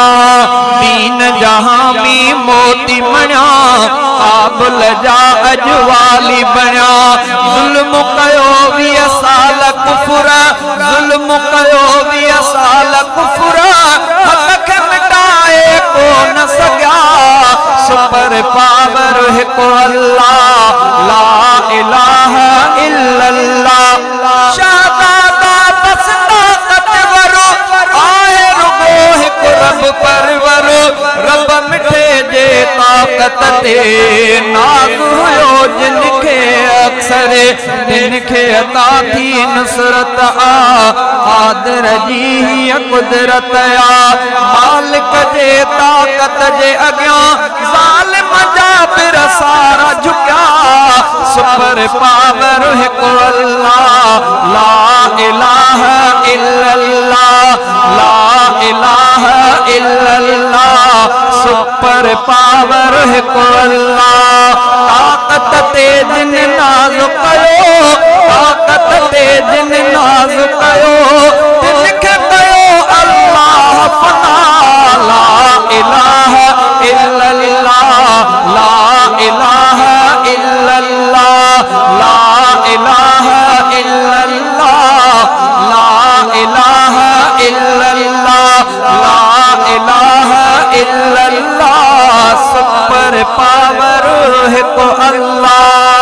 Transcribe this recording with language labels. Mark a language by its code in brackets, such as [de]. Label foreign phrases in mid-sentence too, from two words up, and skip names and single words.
[sd] दीन जहामी मोती बणिया काबुल जा अॼु वाली बणिया। ज़ुल्म कयो 20 साल कुफर ज़ुल्म कयो 20 साल कुफर हक़ खे मिटाए कोन सघिया [en] super power [sd] हिकु अल्लाह। [ar] لا إله إلا الله [sd] शाहदादा बस ताकतवर आहे रुगो हिकु रब परवर रब मिठे जे ताकत ते नाज़ हुयो जिनखे अक्सर तिनखे अता थी नुसरत क़ादिर जी ही कुदरत मालिक जे ताकत जे अॻियां ज़ालिम जा बिर सारा झुकिया [en] super power [sd] हिकु अल्लाह [ar] لا إله إلا الله لا إله إلا الله [sd] सुपर पावर हिकु अल्लाह ताकत ते जिन नाज़ कयो ताकत ते जिन नाज़ कयो तिनखे कयो अल्लाह फना [ar] لا إله إلا الله لا إله إلا الله لا إله إلا الله لا إله إلا الله لا إله إلا الله [en] super power [sd] हिकु अल्लाह